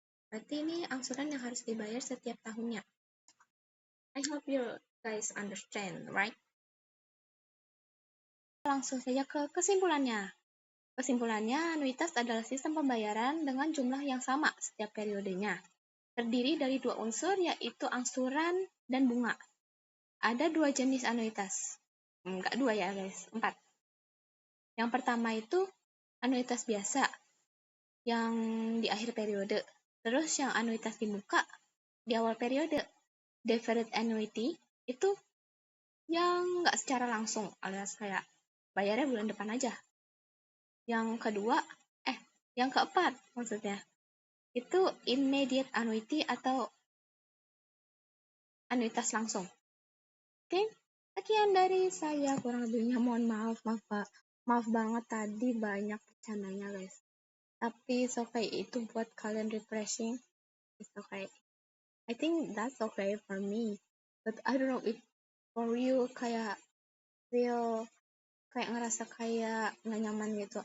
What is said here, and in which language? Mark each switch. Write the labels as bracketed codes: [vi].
[id] Berarti ini angsuran yang harus dibayar setiap tahunnya. [en] I hope you guys understand, right? [id] Langsung saja ke kesimpulannya. Kesimpulannya, anuitas adalah sistem pembayaran dengan jumlah yang sama setiap periodenya. Terdiri dari 2 unsur, yaitu angsuran dan bunga. Ada 2 jenis anuitas. Enggak 2 ya guys, 4. Yang pertama itu anuitas biasa, yang di akhir periode. Terus yang anuitas di muka, di awal periode. Deferred annuity itu yang nggak secara langsung, alias kayak bayarnya bulan depan aja. Yang keempat maksudnya, itu immediate annuity atau anuitas langsung. Oke, sekian dari saya, kurang lebihnya mohon maaf banget tadi banyak bercandanya guys. Tapi [en] it's okay, [id] itu buat kalian refreshing, it's okay. [en] I think that's okay for me, but I don't know if for you [id] kayak feel kayak ngerasa kayak nggak nyaman gitu.